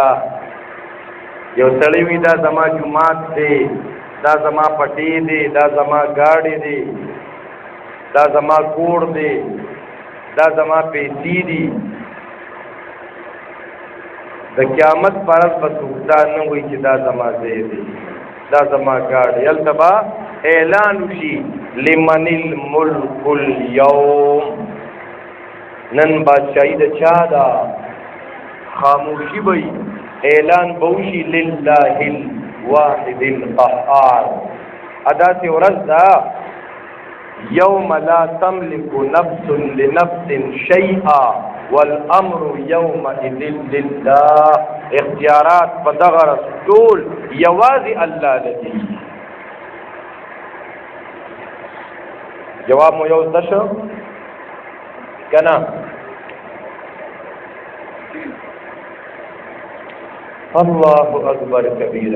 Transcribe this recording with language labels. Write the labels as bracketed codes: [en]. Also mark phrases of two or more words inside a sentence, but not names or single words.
[ps] یو سړی وي دا زما جومات دی، دا زما پټی دی، دا زما ګاډی دی، دا زما کور دی، دا زما پیسې دي. د قیامت پر ورځ به څوک دا نه وایي چې دا زما ځای دی، دا زما ګاډی. هلته به اعلان وشي [ar] لمن الملک اليوم، [ps] نن بادشاہی د چا ده؟ خاموشي به اعلان به وشي [ar] لله الواحد القهار. [ps] ادا سي ورځ ده [ar] یوم لا تملک نفس لنفس شیئا والامر یومئذ لله. [ps] اختیارات په دغه ورځ ټول یوازې الله لدی. جواب مو یو څه شو کنا؟ [ar] الله اکبر کبیره.